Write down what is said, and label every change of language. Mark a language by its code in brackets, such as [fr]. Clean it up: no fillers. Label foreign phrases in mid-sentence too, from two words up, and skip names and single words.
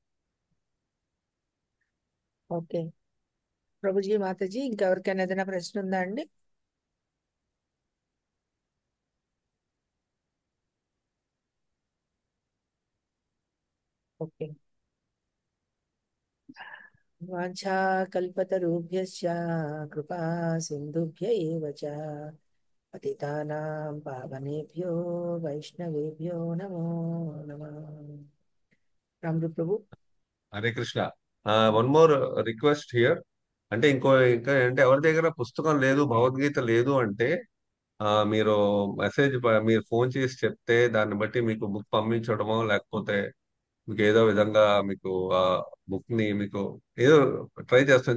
[te] ఓకే ప్రభుజీ, మాతాజీ, ఇంకెవరికైనా ఏదైనా ప్రశ్న ఉందా అండి? ఓకే. [sa] వాంఛాకల్పతరుభ్యశ్చ కృపా సింధుభ్య ఏవ చ పతితానాం పావనేభ్యో వైష్ణవేభ్యో నమో నమః. [te] రాముడు ప్రభు. [en] హరే కృష్ణ. one more request here. [te] అంటే ఇంకా అంటే ఎవరి దగ్గర పుస్తకం లేదు, భగవద్గీత లేదు అంటే మీరు మీరు ఫోన్ చేసి చెప్తే దాన్ని బట్టి మీకు బుక్ పంపించడమో, లేకపోతే మీకు ఏదో విధంగా మీకు ఆ బుక్ ని మీకు ఏదో ట్రై చేస్తాం.